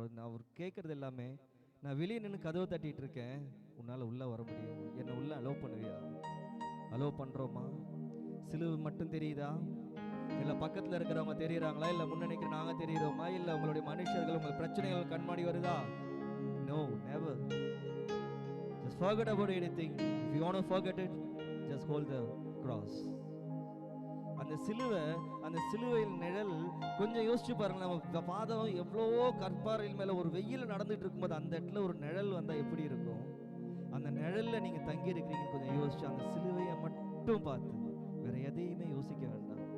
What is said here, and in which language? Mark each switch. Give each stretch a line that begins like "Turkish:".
Tamil: அவர் கேட்குறது எல்லாமே, நான் வெளியே நின்று கதவை தட்டிகிட்டு இருக்கேன், உன்னால் உள்ளே வர முடியும், என்னை உள்ளே அலோவ் பண்ணுவியா? அலோவ் பண்ணுறோமா? சிலுவை மட்டும் தெரியுதா? இல்லை பக்கத்தில் இருக்கிறவங்க தெரியுறாங்களா? இல்லை முன்னணிக்கிற நாங்கள் தெரியுறோமா? இல்லை உங்களுடைய மனுஷர்கள், உங்கள் பிரச்சனைகள் கண்மாடி வருதா?
English: No, never. Just forget about anything. If you want to forget it, just hold the cross.
Tamil: அந்த சிலுவையில் நிழல் கொஞ்சம் யோசிச்சு பாருங்க. நம்ம பாதம் எவ்வளவோ கற்பாறையில் மேலே ஒரு வெயில் நடந்துட்டு இருக்கும்போது அந்த இடத்துல ஒரு நிழல் வந்தால் எப்படி இருக்கும்? அந்த நிழல்ல நீங்க தங்கி இருக்கிறீங்கன்னு கொஞ்சம் யோசிச்சு அந்த சிலுவையை மட்டும் பார்த்து வேற எதையுமே யோசிக்க வேண்டாம்.